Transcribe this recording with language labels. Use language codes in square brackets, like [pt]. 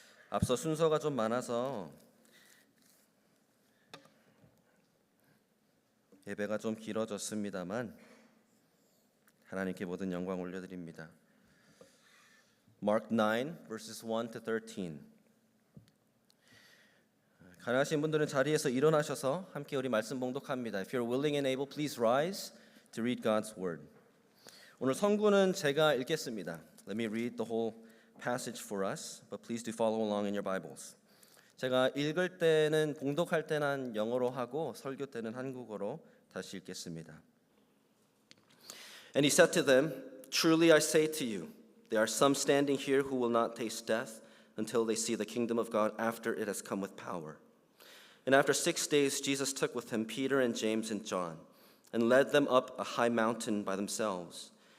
[ko] 앞서 순서가 좀 많아서 예배가 좀 길어졌습니다만 하나님께 모든 영광 올려드립니다. [en] Mark 9 verses 1 to 13. [ko] 가능하신 분들은 자리에서 일어나셔서 함께 우리 말씀 봉독합니다. [en] If you're willing and able, please rise to read God's word. [ko] 오늘 성구는 제가 읽겠습니다. [en] Let me read the whole passage for us, but please do follow along in your Bibles. [ko] 제가 읽을 때는 봉독할 때는 영어로 하고 설교 때는 한국어로 다시 읽겠습니다. [en] And he said to them, Truly I say to you, there are some standing here who will not taste death until they see the kingdom of God after it has come with power. And after 6 days Jesus took with him Peter and James and John and led them up a high mountain by themselves.